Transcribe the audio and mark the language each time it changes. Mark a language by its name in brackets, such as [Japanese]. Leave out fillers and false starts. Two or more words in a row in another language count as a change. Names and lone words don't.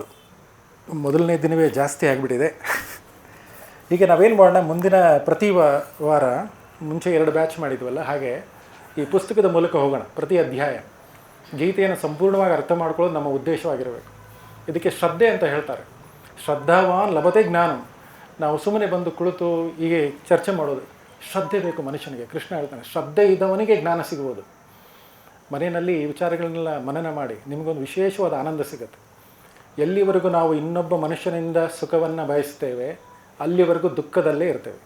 [Kannada] ಮೊದಲನೇ ದಿನವೇ ಜಾಸ್ತಿ ಆಗಿಬಿಟ್ಟಿದೆ. ಈಗ ನಾವೇನು ಮಾಡೋಣ, ಮುಂದಿನ ಪ್ರತಿ ವಾರ ಮುಂಚೆ 2 ಬ್ಯಾಚ್ ಮಾಡಿದ್ವಲ್ಲ, ಹಾಗೆ ಈ ಪುಸ್ತಕದ ಮೂಲಕ ಹೋಗೋಣ. ಪ್ರತಿ ಅಧ್ಯಾಯ ಗೀತೆಯನ್ನು ಸಂಪೂರ್ಣವಾಗಿ ಅರ್ಥ ಮಾಡ್ಕೊಳ್ಳೋದು ನಮ್ಮ ಉದ್ದೇಶವಾಗಿರಬೇಕು. ಇದಕ್ಕೆ ಶ್ರದ್ಧೆ ಅಂತ ಹೇಳ್ತಾರೆ. [Sanskrit] ಶ್ರದ್ಧಾವಾನ್ ಲಭತೆ ಜ್ಞಾನಂ. [Kannada] ನಾವು ಸುಮ್ಮನೆ ಬಂದು ಕುಳಿತು ಹೀಗೆ ಚರ್ಚೆ ಮಾಡೋದು. ಶ್ರದ್ಧೆ ಬೇಕು ಮನುಷ್ಯನಿಗೆ. ಕೃಷ್ಣ ಹೇಳ್ತಾನೆ, ಶ್ರದ್ಧೆ ಇದ್ದವನಿಗೆ ಜ್ಞಾನ ಸಿಗುವುದು. ಮನೆಯಲ್ಲಿ ಈ ವಿಚಾರಗಳನ್ನೆಲ್ಲ ಮನನ ಮಾಡಿ ನಿಮಗೊಂದು ವಿಶೇಷವಾದ ಆನಂದ ಸಿಗುತ್ತೆ. ಎಲ್ಲಿವರೆಗೂ ನಾವು ಇನ್ನೊಬ್ಬ ಮನುಷ್ಯನಿಂದ ಸುಖವನ್ನು ಬಯಸ್ತೇವೆ ಅಲ್ಲಿವರೆಗೂ ದುಃಖದಲ್ಲೇ ಇರ್ತೇವೆ.